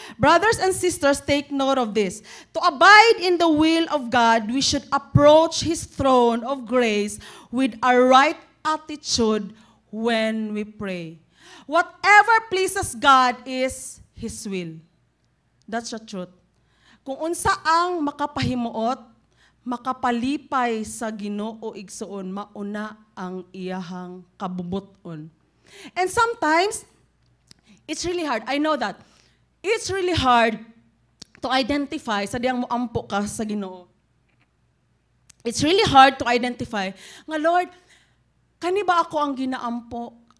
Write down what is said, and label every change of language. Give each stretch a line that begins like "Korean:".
English: Brothers and sisters, take note of this. To abide in the will of God, we should approach His throne of grace with a right attitude when we pray. Whatever pleases God is His will. That's the truth.
Cebuano: Kung unsa ang makapahimuot, makapalipay sa Ginoo igsoon, mauna ang iyahang kabubuton.
English: And sometimes, it's really hard. I know that. It's really hard to identify
Cebuano: sa diyang moampo ka sa Ginoo.
English: It's really hard to identify nga, Lord,
Cebuano: kani ba ako ang ginaampo?